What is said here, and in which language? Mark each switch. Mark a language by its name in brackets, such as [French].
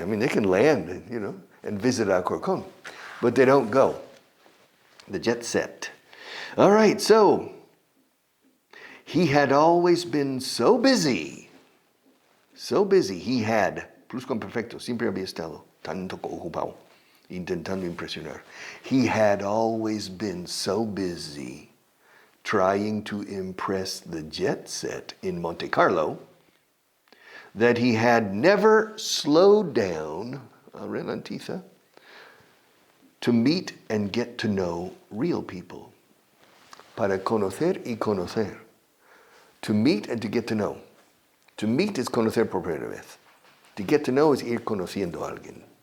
[English] I mean, they can land, and visit Alcorcón, but they don't go. The jet set. All right, so he had always been so busy. He had, [Spanish] pluscuamperfecto, siempre había estado tanto ocupado. intentando impresionar. [English] He had always been so busy trying to impress the jet set in Monte Carlo that he had never slowed down, ralentiza, to meet and get to know real people. [Spanish] Para conocer y conocer. [English] To meet and to get to know. To meet is [Spanish] conocer por primera vez. [English] To get to know is [Spanish] ir conociendo a alguien.